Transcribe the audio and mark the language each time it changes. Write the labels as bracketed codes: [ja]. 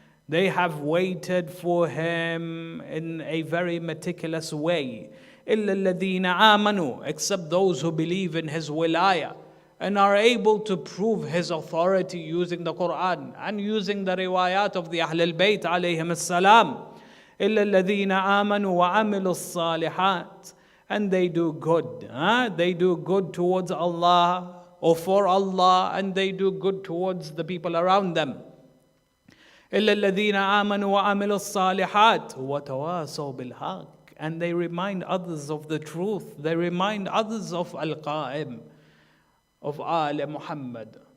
[en] They have waited for him in a very meticulous way. [ar] إِلَّا الَّذِينَ آمَنُوا, [en] except those who believe in his wilayah and are able to prove his authority using the Quran and using the riwayat of the Ahl al-Bayt alayhim as-salam. [ar] إِلَّا الَّذِينَ آمَنُوا وَعَمِلُوا الصَّالِحَاتِ, [en] and they do good. They do good towards Allah or for Allah, and they do good towards the people around them. [ar] إِلَّا الَّذِينَ آمَنُوا وَعَمِلُوا الصَّالِحَاتِ وَتَوَاصَوْا بِالْحَقِّ, [en] and they remind others of the truth. They remind others of Al-Qa'im, of Al Muhammad.